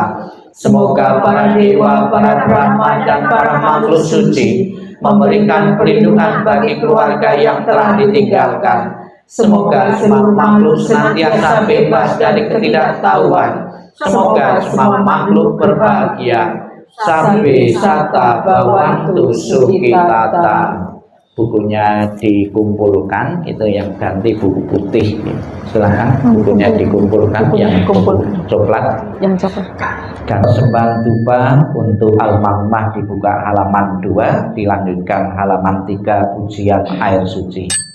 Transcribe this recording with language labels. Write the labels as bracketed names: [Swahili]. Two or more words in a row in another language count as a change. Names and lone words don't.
[Indonesian] Semoga para dewa, para brahma, dan para makhluk suci memberikan perlindungan bagi keluarga yang telah ditinggalkan. Semoga semua makhluk senantiasa bebas dari ketidaktahuan. Semoga semua makhluk berbahagia. [Pali] Sampai sata bawantu sukitata. [Indonesian] Bukunya dikumpulkan, itu yang ganti buku putih. Silahkan bukunya dikumpulkan, yang coklat. Yang coklat. Dan sembah dupa untuk almarhumah dibuka halaman 2, dilanjutkan halaman 3 pujian air suci.